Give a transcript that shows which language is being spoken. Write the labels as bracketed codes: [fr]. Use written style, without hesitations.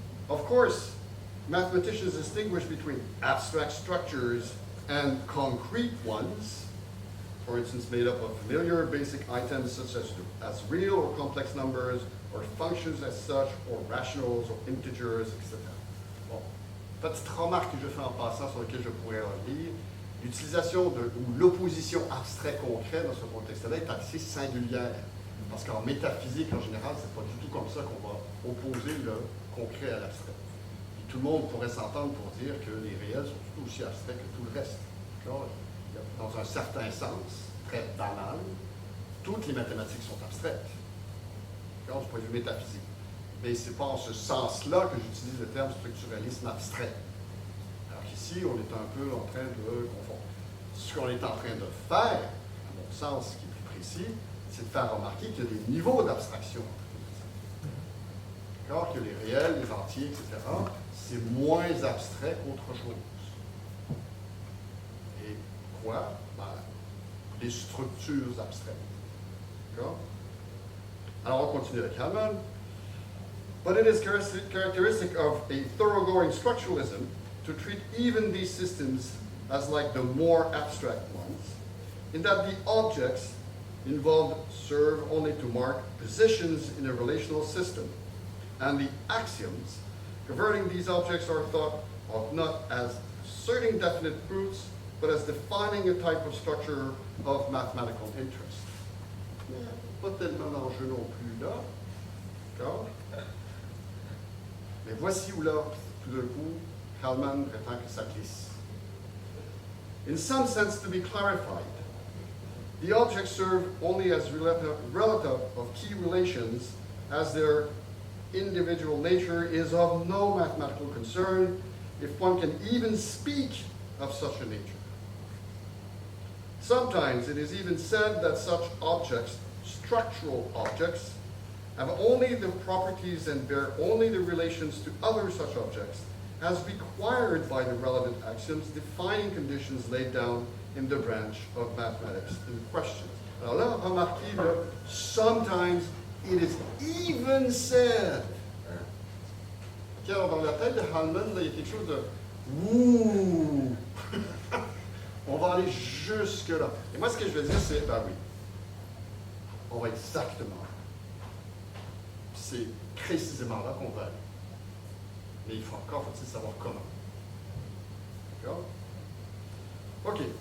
[en] Of course, mathematicians distinguish between abstract structures and concrete ones, for instance, made up of familiar basic items such as real or complex numbers, or functions as such, or rationals, or integers, etc. [fr] Bon. Petite remarque que je fais en passant sur laquelle je pourrais revenir. L'utilisation ou l'opposition abstrait-concret dans ce contexte-là est assez singulière. Parce qu'en métaphysique, en général, c'est pas du tout comme ça qu'on va opposer le concret à l'abstrait. Puis tout le monde pourrait s'entendre pour dire que les réels sont tout aussi abstraits que tout le reste. Dans un certain sens, très banal, toutes les mathématiques sont abstraites. Du point de vue métaphysique. Mais ce n'est pas en ce sens-là que j'utilise le terme structuralisme abstrait. Alors qu'ici, on est un peu en train de confondre. Ce qu'on est en train de faire, à mon sens, qui est plus précis, c'est de faire remarquer qu'il y a des niveaux d'abstraction. D'accord? Que les réels, les entiers, etc., c'est moins abstrait qu'autre chose. Et quoi? Ben, les structures abstraites. D'accord? Alors, on continue avec Hellman. [en] But it is characteristic of a thoroughgoing structuralism to treat even these systems as like the more abstract ones, in that the objects involved serve only to mark positions in a relational system, and the axioms governing these objects are thought of not as asserting definite proofs, but as defining a type of structure of mathematical interest. [fr] Pas tellement d'enjeu non plus là. D'accord? Mais voici où là, tout d'un coup, Kalman prétend que ça glisse. [en] In some sense, to be clarified, the objects serve only as relative of key relations, as their individual nature is of no mathematical concern, if one can even speak of such a nature. Sometimes it is even said that such objects, structural objects, have only the properties and bear only the relations to other such objects, as required by the relevant axioms defining conditions laid down in the branch of mathematics in question. [fr] Alors là, remarquez, là, [en] sometimes it is even said. [fr] Okay, alors dans la tête de Hallman, là, il y a quelque chose de ouh. On va aller jusque là. Et moi, ce que je veux dire, c'est, ben oui, on va exactement. C'est précisément là qu'on va aller. Mais il faut encore savoir comment. D'accord? OK.